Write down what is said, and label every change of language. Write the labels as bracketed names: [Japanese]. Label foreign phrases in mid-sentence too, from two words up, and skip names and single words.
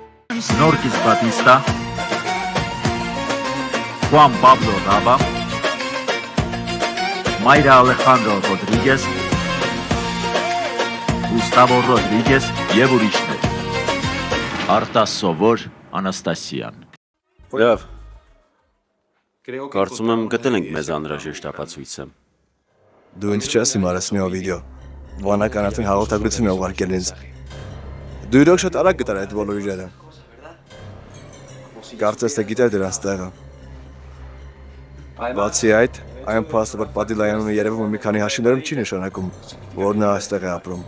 [Armenian] Norquis Batista, Juan Pablo Raba, Mayra Alejandro Rodríguez, Gustavo Rodríguez եւ ուրիշներ։ Արտաս Սովոր Անաստասյան։ Լավ։ Կարծում եմ գտել ենք մեզ անհրաժեշտ ապացույցը։ Դու ինձ չես իմարես մի վիդեո։ Վանական արդեն հաղորդագրություն է ուղարկել ինձ։ Դու իրոք շատ արագ գտար այդ բոլոր իրերը։ Կարծես թե գիտեր դրանց տեղը։ Բացի այդ, այն փաստը, որ Պադիլայանունը երևում է մի քանի հաշիվներում չի նշանակում, որ նա այստեղ է ապրում։